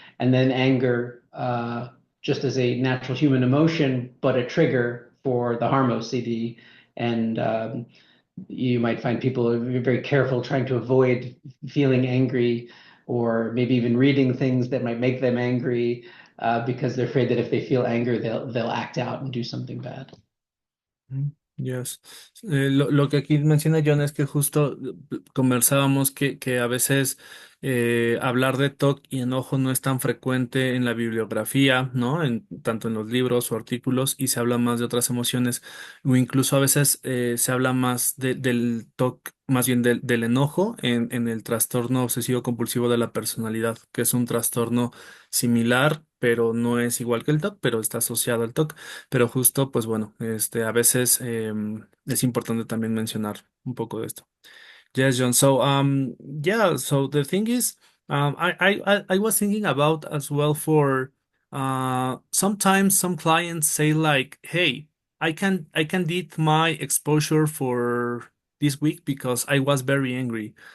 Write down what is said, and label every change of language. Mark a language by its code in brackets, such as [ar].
[en] And then anger, just as a natural human emotion, but a trigger for the harm OCD. And you might find people are very careful trying to avoid feeling angry or maybe even reading things that might make them angry because they're afraid that if they feel anger, they'll act out and do something bad. Mm, Yes. [es] Lo que aquí menciona John es que justo conversábamos que a veces hablar de TOC y enojo no es tan frecuente en la bibliografía, ¿no? Tanto en los libros o artículos, y se habla más de otras emociones, o incluso a veces se habla más del TOC, más bien del enojo en el trastorno obsesivo compulsivo de la personalidad, que es un trastorno similar, pero no es igual que el TOC, pero está asociado al TOC. Pero justo, pues bueno, a veces es importante también mencionar un poco de esto. [en] Yes, John. So, yeah. So the thing is, I was thinking about as well for, sometimes some clients say like, "Hey, I can did my exposure for this week because I was very angry."